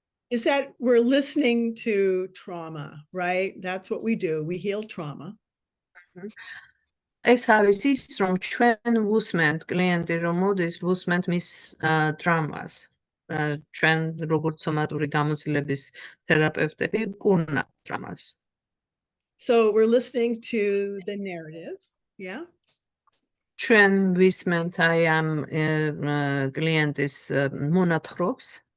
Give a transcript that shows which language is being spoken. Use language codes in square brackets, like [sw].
[en] is that we're listening to trauma, right? That's what we do. We heal trauma. [ka] ეს არის ის, რომ ჩვენ ვუსმენთ კლიენტი რომ მოდის, ვუსმენთ მის ტრამას. ჩვენ როგორც სომატური გამოცდილების თერაპევტები ვკურნავთ ტრამას. [en] So we're listening to the narrative, yeah? [ka] ჩვენ ვისმენთ აი ამ კლიენტის მონათხრობს.